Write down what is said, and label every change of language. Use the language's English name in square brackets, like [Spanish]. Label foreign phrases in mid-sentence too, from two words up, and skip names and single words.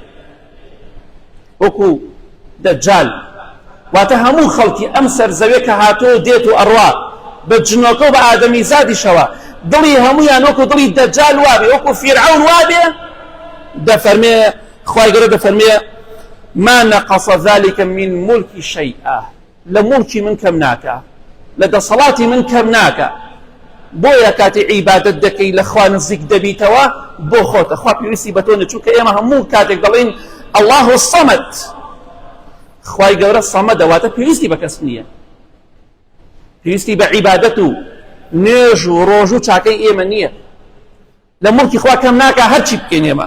[Central Kurdish] وەکو دەجال، واتە هەموو خەڵکی ئەم سەرزەویە کە هاتۆ دێت و ئەڕوا بە جنۆکە و بە ئادەمیزادیشەوە دڵی هەموویان وەکو دڵی دەجال وابێ، وەکو فیرعون وابێ، دەفەرمێ خوای گەورە دەفەرمێ [Arabic] ما نقص ذلك من ملکی شەیئا، [Central Kurdish] لە مڵکی من کەم ناکە، لە دەسەڵاتی من کەم ناکە. بۆیە کاتی عیبادەت دەکەی لە خوا نزیک دەبیتەوە بۆ خۆتە، خوا پێویستی بە تۆ نە، چونکە ئێمە هەموو کاتێک دەڵێن [Arabic] الله الصەمەد، [Central Kurdish] خوای گەورە سەمەدە، واتە پێویستی بە کەس نییە، پێویستی بە عیبادەت و نوێژ و ڕۆژ و چاکەی ئێمە نییە، لە مڵکی خوا کەم ناکە هەرچی بکەین ئێمە.